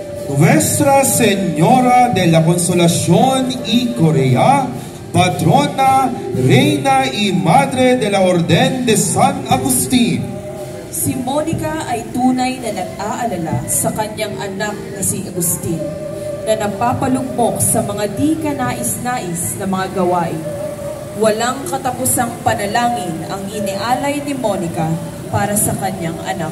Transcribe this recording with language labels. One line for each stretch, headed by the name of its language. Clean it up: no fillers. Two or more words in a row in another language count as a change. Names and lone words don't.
Spanish: Nuestra Señora de la Consolación y Corea, patrona, reina y madre de la Orden de San Agustín.
Filipino: Si Monica ay tunay na nag-aalala sa kanyang anak na si Agustin, na napapalugmok sa mga di kanais-nais na mga gawain. Walang katapusang panalangin ang inialay ni Monica para sa kanyang anak.